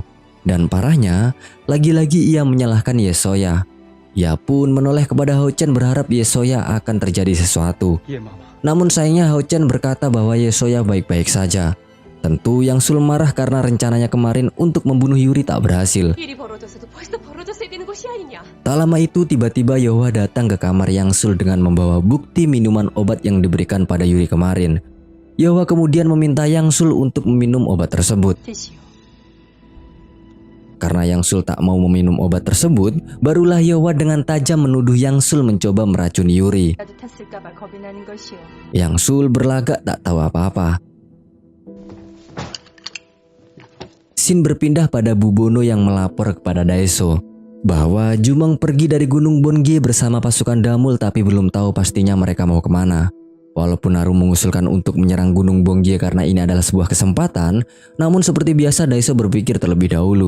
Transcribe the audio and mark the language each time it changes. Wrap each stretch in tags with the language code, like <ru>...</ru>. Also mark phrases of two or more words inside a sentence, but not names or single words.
<id>Dan parahnya, lagi-lagi ia menyalahkan Yesoya. Ia pun menoleh kepada Hao Chen berharap Yesoya akan terjadi sesuatu. Namun sayangnya Hao Chen berkata bahwa Yesoya baik-baik saja. Tentu Yang Sul marah karena rencananya kemarin untuk membunuh Yuri tak berhasil.</id> <ko>일이 벌어져서도 벌써 벌어졌어야 되는 것이 아니냐.</ko> <id>Tak lama itu tiba-tiba Yeohwa datang ke kamar Yang Sul dengan membawa bukti minuman obat yang diberikan pada Yuri kemarin. Yeohwa kemudian meminta Yang Sul untuk meminum obat tersebut.</id> <ko>드시오.</ko> <id>Karena Yang Sul tak mau meminum obat tersebut, barulah Yeohwa dengan tajam menuduh Yang Sul mencoba meracuni Yuri.</id> <ko>나도 탔을까봐 겁이 나는 것이오.</ko> <id>Yang Sul berlagak tak tahu apa-apa. Scene berpindah pada Bubono yang melapor kepada Daeso bahwa Jumong pergi dari Gunung Bongye bersama pasukan Damul, tapi belum tahu pastinya mereka mau kemana. Walaupun Naru mengusulkan untuk menyerang Gunung Bongye karena ini adalah sebuah kesempatan, namun seperti biasa Daeso berpikir terlebih dahulu.</id>